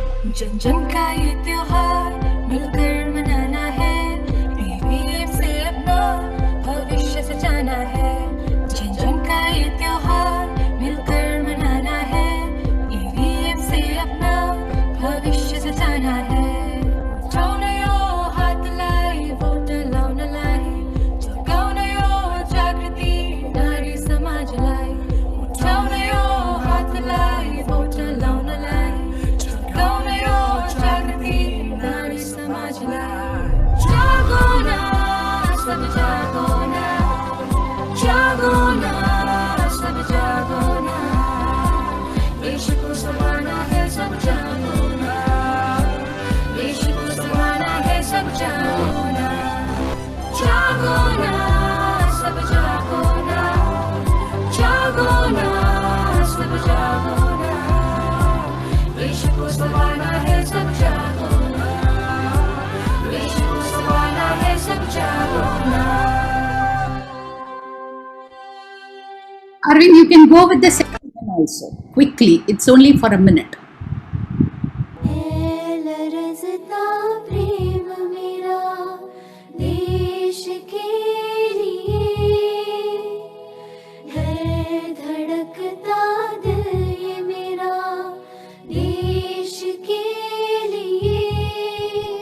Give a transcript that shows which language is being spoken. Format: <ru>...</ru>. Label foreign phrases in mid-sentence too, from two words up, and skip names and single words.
<hi>जन जन का ये त्योहार मिलकर मनाना है, ईवीएम से अपना भविष्य सजाना है। जन जन का ये त्योहार मिलकर मनाना है, ईवीएम से अपना भविष्य सजाना है।</hi> <ne>उठाउन यो हात लाई भोट लाउन लाई, जगाउन यो जागृति नारी समाजलाई। उठाउन यो हात लाई भोट लाउन लाई, जगाउन यो जागृति नारी समाजलाई।</ne> <hi>जागो न सब जागो न, जागो न सब जागो न, देश को संभालना है सब जागो न, देश को संभालना है सब जागो न। जागो न सब जागो न, जागो न सब जागो न, देश को संभालना है सब जागो न, देश को संभालना है सब जागो न।</hi> <en>Arvind, you can go with the second one also quickly. It's only for a minute.</en> <hi>लरज़ता प्रेम मेरा देश के लिए, है धड़कता दिल ये मेरा देश के लिए।</hi>